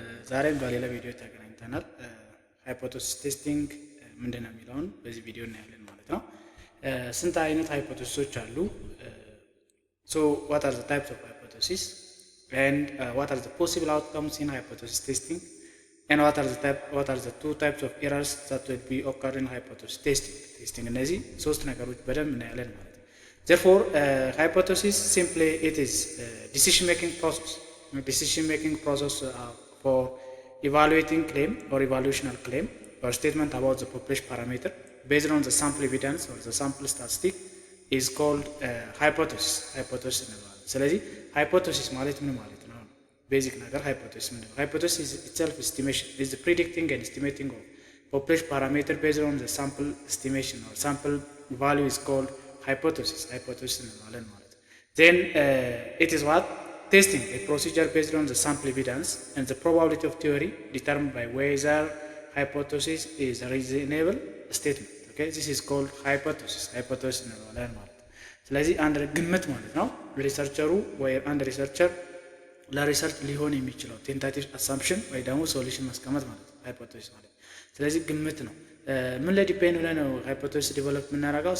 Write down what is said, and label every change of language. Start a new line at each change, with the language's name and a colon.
Amharic: ዛሬም በሌላ ቪዲዮ ተገናኝተናል። ሃይፖቴሲስ ቴስቲንግ ምንድነው የሚለውን በዚህ ቪዲዮ እናያለን ማለት ነው። ስንት አይነት ሃይፖቴሲሶች አሉ?
English: So what are the types of hypothesis and what are the possible outcomes in hypothesis testing and what are the two types of errors that will be occur in hypothesis testing
Amharic: እነዚህ ሶስት ነገሮች በደንብ እናያለን ማለት ነው።
English: Therefore, hypothesis simply it is decision-making process for evaluating claim or evaluational claim or statement about the population parameter based on the sample evidence or the sample statistic is called hypothesis
Amharic: እንለዋለን። ስለዚህ hypothesis ማለት ምን ማለት ነው? ቤዚክ ነገር hypothesis ምንድን ነው?
English: Hypothesis is itself estimation is the predicting and estimating of population parameter based on the sample estimation or sample value is called hypothesis
Amharic: እንለዋለን ማለት ነው።
English: Then it is what testing a procedure based on the sample evidence and the probability of theory determined by whether hypothesis is a reasonable statement. Okay, this is called hypothesis
Amharic: እንለዋለን ማለት ነው። ስለዚህ አንድ ግምት ማለት ነው። ሪሰርቸሩ ወይ አንድ ሪሰርቸር ለሪሰርች ሊሆን የሚችለው ቴንታቲቭ አሳምፕሽን ወይ ደግሞ ሶሉሽን ማስቀመጥ ማለት ነው ሃይፖቴሲስ ማለት። ስለዚህ ግምት ነው። ምን ላይ ዲፔንድ ሆነ ነው ሃይፖቴሲስ ዲቨሎፕ የምናደርገው?